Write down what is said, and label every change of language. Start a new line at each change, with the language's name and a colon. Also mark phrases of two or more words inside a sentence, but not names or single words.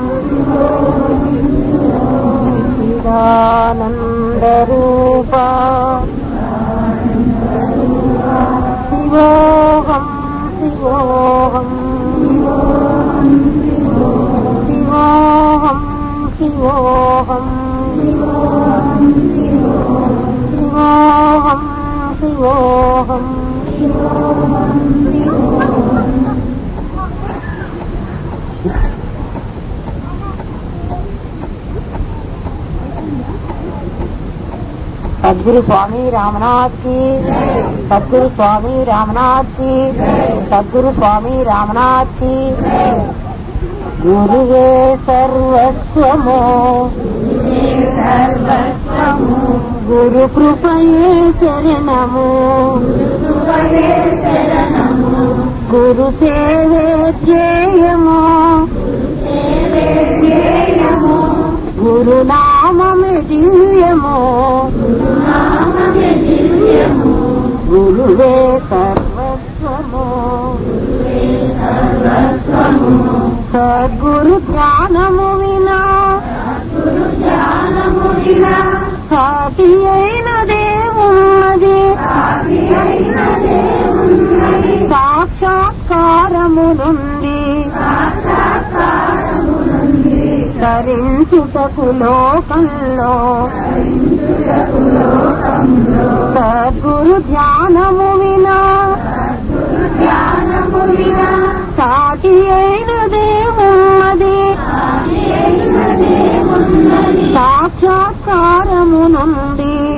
Sanskrit: చిదానందరూప శివోహం శివోహం శివోహం శివోహం శివోహం శివోహం
Hindi: सद्गुरु स्वामी रामनाथ की, सद्गुरु स्वामी रामनाथ की, सद्गुरु स्वामी रामनाथ की।
Telugu: గురువే సర్వస్వమో గురు కృపయే శరణమో గురు సేవే ధ్యేయమో గురు నామమే దివ్యమో గురువే సర్వస్వమో సద్గురు ధ్యానము వినా साటి అయిన దేవున్నది సాక్షాత్కారము నుండి తరించుటకు లోకంలో సద్గురు ధ్యానము వినా సాటి అయిన దేవున్నది సాక్షాత్కారము నుండి